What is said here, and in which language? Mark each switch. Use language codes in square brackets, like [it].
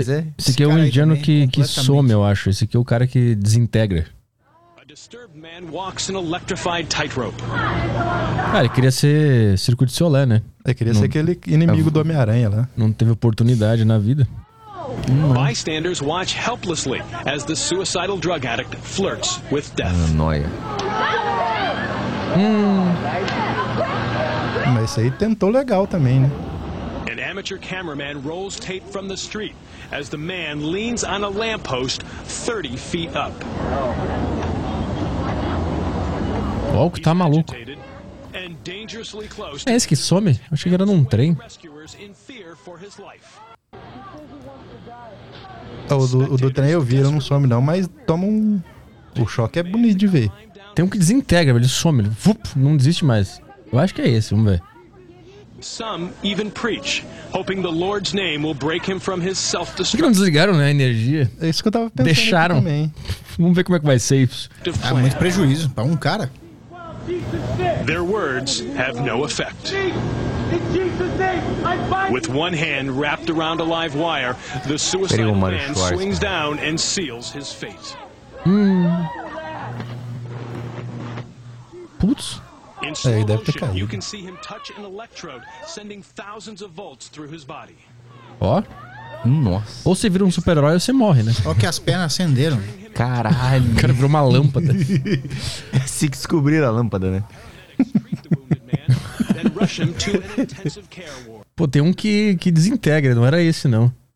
[pt] esse, esse aqui é um indiano que some, eu acho. Esse aqui é o cara que desintegra. Cara, ele queria ser Circo de Solé, né? Ele queria ser aquele inimigo do Homem-Aranha, né? Não teve oportunidade na vida. [en] Bystanders watch helplessly as the suicidal drug addict flirts with death. [pt] Noia. Mas isso aí tentou legal também, né? [en] An amateur cameraman rolls tape from the street as the man leans on a lamppost 30 feet up. [pt] Oh, que tá maluco. É esse que some? Eu achei que era num trem. O do trem eu vi, ele não some não, mas toma um... O choque é bonito de ver. Tem um que desintegra, ele some, ele vup, não desiste mais. Eu acho que é esse, vamos ver. [en] Some even preach, hoping the Lord's name will break him from his self-destruction. [pt] Por que não desligaram, né, a energia? É isso que eu tava pensando. Deixaram. Também. Vamos ver como é que vai ser isso. É muito prejuízo pra um cara. [en] Their words have no effect. With one hand wrapped around a live wire, the suicidal man swings down and seals his fate. [pt] Putz. Aí deve ter caído. [en] You can see him touch an electrode, sending thousands of volts through his body. [pt] Ó. Nossa. Ou você vira um super-herói ou você morre, né? Olha que as pernas acenderam. Caralho. O cara virou uma lâmpada. Se descobrir a lâmpada, né? Pô, tem um que desintegra, não era esse, não.